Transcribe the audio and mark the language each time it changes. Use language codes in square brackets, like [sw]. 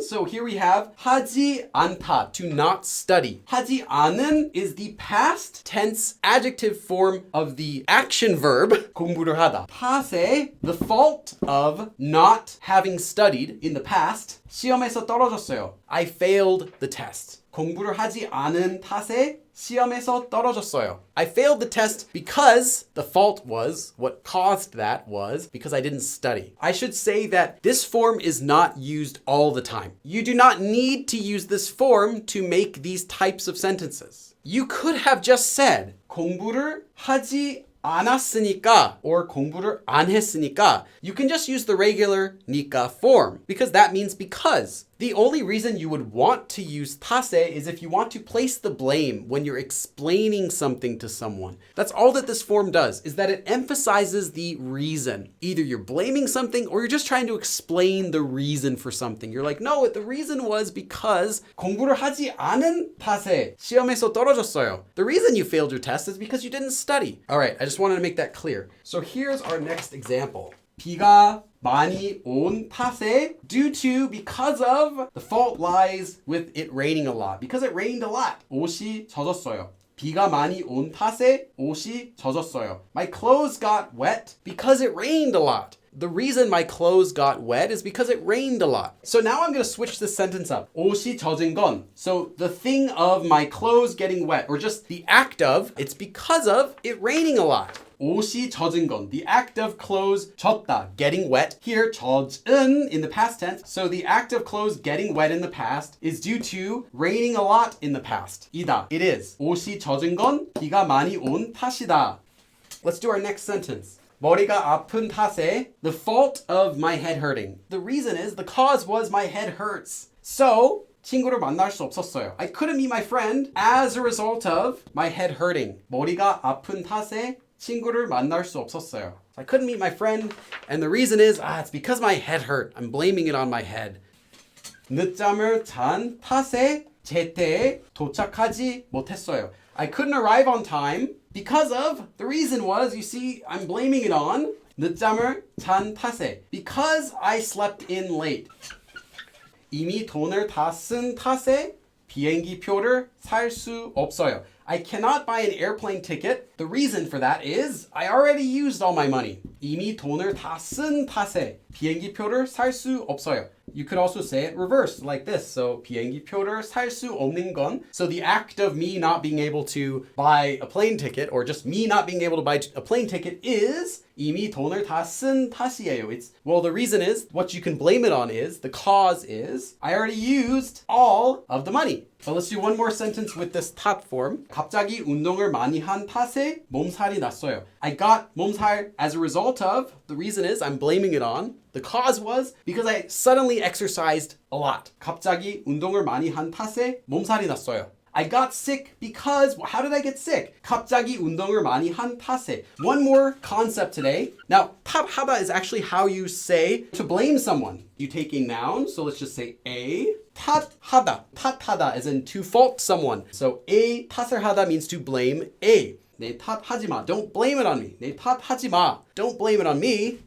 [en] So here we have 하지 않다, to not study. 하지 않은 is the past tense adjective form of the action verb 공부를 하다. 탓에, the fault of not having studied in the past. [ko] 시험에서 떨어졌어요. [en] I failed the test. [ko] 공부를 하지 않은 탓에 시험에서 떨어졌어요. [en] I failed the test because the fault was, what caused that was because I didn't study. I should say that this form is not used all the time. You do not need to use this form to make these types of sentences. You could have just said [ko] 공부를 하지 않았으니까 [en] or [ko] 공부를 안 했으니까. [en] You can just use the regular 니까 form because that means because. The only reason you would want to use 탓에 is if you want to place the blame when you're explaining something to someone. That's all that this form does, is that it emphasizes the reason. Either you're blaming something or you're just trying to explain the reason for something. You're like, no, the reason was because [ko] 공부를 하지 않은 탓에 시험에서 떨어졌어요. [en] The reason you failed your test is because you didn't study. All right, I just wanted to make that clear. So here's our next example. [ko] 비가 많이 온 탓에, [en] due to, because of, the fault lies with it raining a lot. Because it rained a lot. [ko] 옷이 젖었어요. 비가 많이 온 탓에 옷이 젖었어요. [en] My clothes got wet because it rained a lot. The reason my clothes got wet is because it rained a lot. So now I'm going to switch this sentence up. [ko] 옷이 젖은 건. [en] So the thing of my clothes getting wet, or just the act of, it's because of it raining a lot. [ko] 옷이 젖은 건. [en] The act of clothes 젖다, getting wet. Here, 젖은 in the past tense. So the act of clothes getting wet in the past is due to raining a lot in the past. 이다. It is. [ko] 옷이 젖은 건 비가 많이 온 탓이다. [en] Let's do our next sentence. [ko] 머리가 아픈 탓에 [en] the fault of my head hurting. The reason is the cause was my head hurts. [ko] So 친구를 만날 수 없었어요. [en] I couldn't meet my friend as a result of my head hurting. [ko] 머리가 아픈 탓에 친구를 만날 수 없었어요. [en] I couldn't meet my friend and the reason is it's because my head hurt. I'm blaming it on my head. [ko] 늦잠을 잔 탓에 제때에 도착하지 못했어요. [en] I couldn't arrive on time because of, the reason was, you see, I'm blaming it on [ko] 늦잠을 잔 탓에. [en] Because I slept in late. [ko] 이미 돈을 다 쓴 탓에 비행기 표를 살 수 없어요. [en] I cannot buy an airplane ticket. The reason for that is I already used all my money. [ko] 이미 돈을 다 쓴 탓에 비행기 표를 살 수 없어요. [en] You could also say it reversed like this. [ko] So 비행기 표를 살 수 없는 건. [en] So the act of me not being able to buy a plane ticket or just me not being able to buy a plane ticket is [ko] 이미 돈을 다 쓴 탓이에요. [en] Well, the reason is, what you can blame it on is, the cause is, I already used all of the money. So let's do one more sentence with this 탓 form. [ko] 갑자기 운동을 많이 한 탓에 몸살이 났어요. [en] I got 몸살 as a result of, the reason is, I'm blaming it on. The cause was because I suddenly exercised a lot. [ko] 갑자기 운동을 많이 한 탓에 몸살이 났어요. [en] I got sick because, how did I get sick? [ko] 갑자기 운동을 많이 한 탓에. [en] One more concept today. Now, 탓하다 is actually how you say to blame someone. You take a noun, so let's just say a 탓하다. 탓하다 as in to fault someone. So a 탓을 하다 means to blame a. [ko] 내 탓하지 마. [en] Don't blame it on me. 내 탓하지 마. Don't blame it on me.